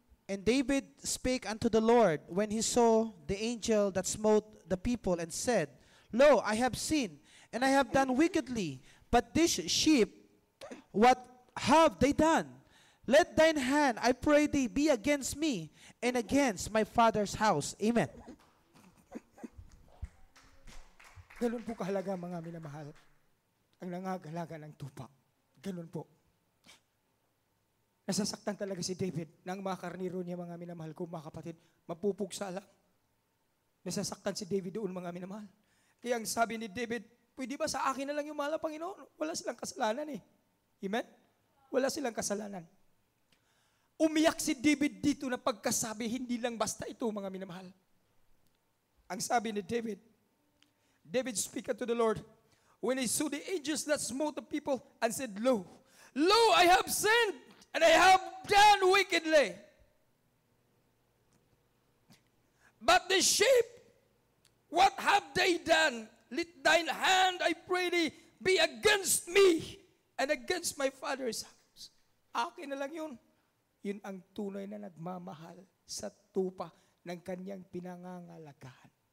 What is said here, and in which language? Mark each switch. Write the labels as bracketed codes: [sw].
[en] And David spake unto the Lord when he saw the angel that smote the people, and said, Lo, I have sinned, and I have done wickedly. But this sheep, what have they done? Let thine hand, I pray thee, be against me, and against my father's house. Amen. [tl] Ganun po kahalaga, mga minamahal, ang nangagalaga ng tupa. Ganun po. Nasasaktan talaga si David ng mga karniro niya, mga minamahal ko, mga kapatid, mapupugsa lang. Nasasaktan si David doon, mga minamahal. Kaya ang sabi ni David, pwede ba sa akin na lang yung mahal na Panginoon? Wala silang kasalanan eh. Amen? Wala silang kasalanan. Umiyak si David dito na pagkasabi, hindi lang basta ito, mga minamahal. Ang sabi ni David [en] speak unto the Lord, when he saw the angels that smote the people, and said, Lo, I have sinned, and I have done wickedly. But the sheep, what have they done? Let thine hand, I pray thee, be against me, and against my father's house. [tl] Akin na lang yun. Yun ang tunay na nagmamahal sa tupa ng kanyang pinangangalagahan.